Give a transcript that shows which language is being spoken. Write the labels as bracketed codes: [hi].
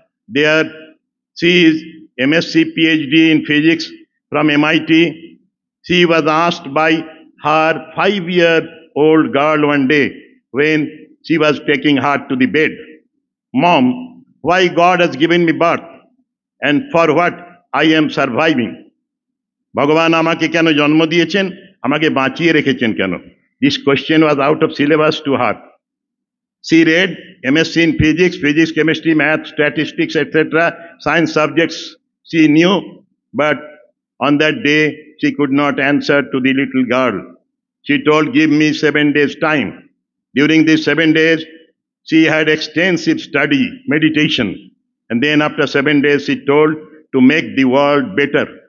[en] There, she is MSc PhD in physics from MIT. She was asked by her 5-year-old girl one day when she was taking her to the bed, "Mom, why God has given me birth and for what I am surviving? [bn] ভগবান আমাকে কেন জন্ম দিয়েছেন, আমাকে বাঁচিয়ে রেখেছেন কেন?" [en] This question was out of syllabus to her. She read MSc in physics, chemistry, math, statistics, etc., science subjects she knew, but on that day she could not answer to the little girl. She told, "Give me 7 days time." During these 7 days, she had extensive study, meditation, and then after 7 days she told, "To make the world better.